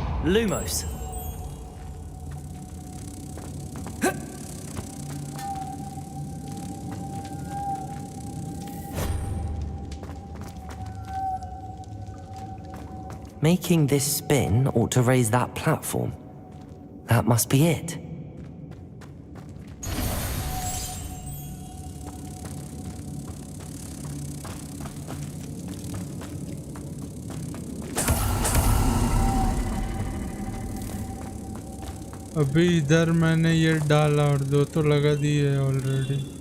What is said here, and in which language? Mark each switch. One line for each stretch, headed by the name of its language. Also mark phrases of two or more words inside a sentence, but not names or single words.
English: Lumos. Making this spin ought to raise that platform. That must be it.
Hindi: अभी इधर मैंने ये डाला और 2 तो लगा दिए ऑलरेडी।